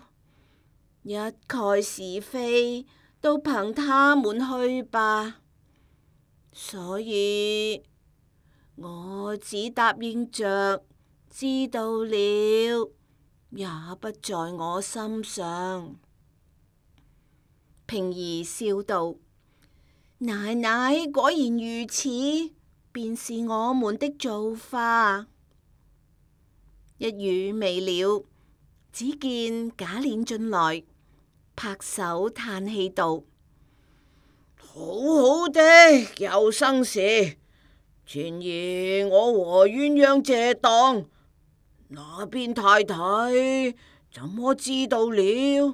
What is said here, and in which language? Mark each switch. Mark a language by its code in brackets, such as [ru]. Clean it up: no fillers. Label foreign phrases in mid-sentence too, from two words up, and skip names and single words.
[zh] 一概是非都憑他們去吧，所以我只答應着，知道了，也不在我心上。平兒笑道：奶奶果然如此，便是我們的做法。一語未了，只見賈璉進來，拍手嘆氣道：好好的有生事，前夜我和鴛鴦借當，那邊太太怎麼知道了？